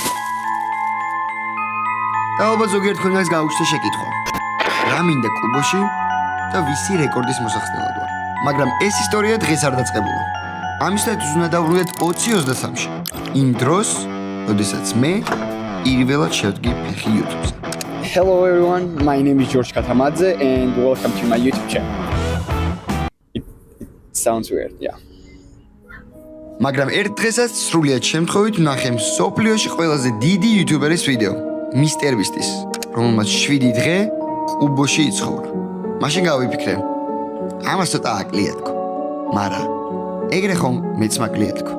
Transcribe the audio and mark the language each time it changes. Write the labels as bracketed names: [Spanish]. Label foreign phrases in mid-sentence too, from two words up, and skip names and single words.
[Georgian] და ალბათ ზოგიერთ თქვენგანს გაუჩნდა შეკითხვა. რა მინდა კუბოში? და ვისი რეკორდის მოსახსნელად ვარ. მაგრამ ეს ისტორია დღეს არ დაწყებულა. ამისათვის უნდა დავბრუნდეთ 2023-ში. იმ დროს, როდესაც მე პირველად შევდგი ფეხი YouTube-ზე. [English] Hello everyone, my name is George Katamadze and welcome to my YouTube channel. It sounds weird, yeah. [Georgian] მაგრამ ერთ დღესაც სრულიად შემთხვევით ვნახე მსოფლიოში ყველაზე დიდი YouTuber-ის ვიდეო, Mr. Beast-ის, რომელმაც 7 დღე კუბოში იცხოვრა. მაშინ გავიფიქრე, ამას ცოტა აკლია თქო. მაგრამ ეგრე ხომ მეც მაკლია თქო.